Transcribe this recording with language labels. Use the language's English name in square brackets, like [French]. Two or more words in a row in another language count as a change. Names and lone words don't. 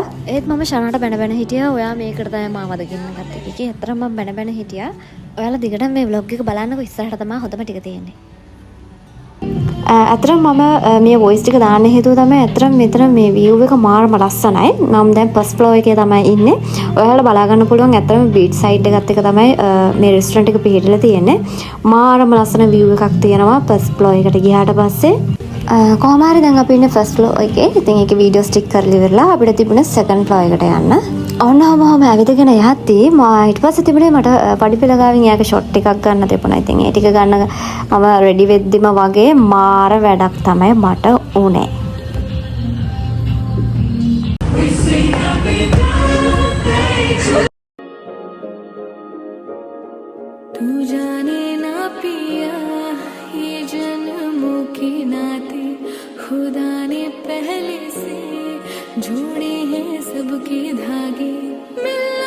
[Sinhala] ඒත් මම ෂනාට බැන හිටියා. ඔයා මේකට තමයි මාවද ගෙන්න ගත්තේ කිකේ. ඇත්තටම මම බැන හිටියා. ඔයාලා දිගටම මේ vlog එක බලන්නකො. ඉස්සරහට තමයි හොඳම ටික තියෙන්නේ. ඇතරම් මම මේ වොයිස් ටික දාන්න හේතුව තමයි ඇතරම් මෙතන මේ view එක මාරම ලස්සනයි. මම දැන් [English] first floor [Sinhala] එකේ තමයි ඉන්නේ. ඔයාලා බලා ගන්න පුළුවන් ඇතරම් [English] beach side [Sinhala] එකත් එක තමයි මේ restaurant එක පිහිටලා තියෙන්නේ. මාරම ලස්සන view එකක් තියෙනවා [English] first floor [Sinhala] එකට ගියාට පස්සේ. කොහොමාරි දැන් අපි ඉන්නේ [English] first floor [Sinhala] එකේ. ඉතින් ඒකේ [English] video stick [Sinhala] කරලා ඉවරලා අපිට තිබුණේ [English] second floor [Sinhala] එකට යන්න. ඔන්නම ඇවිදගෙන යද්දී ඊට පස්සේ තිබුණේ මට පඩිපෙළ ගාවින් යාක ෂොට් එකක් ගන්න තිබුණා. ඉතින් ඒ ටික ගන්න මම රෙඩි වෙද්දිම වගේ මාර වැඩක් තමයි මට උනේ. [Hindi] तू जाने ना पिया ये जन्मों की नाते खुदा ने पहले से जोड़े हैं सबके धागे मिलना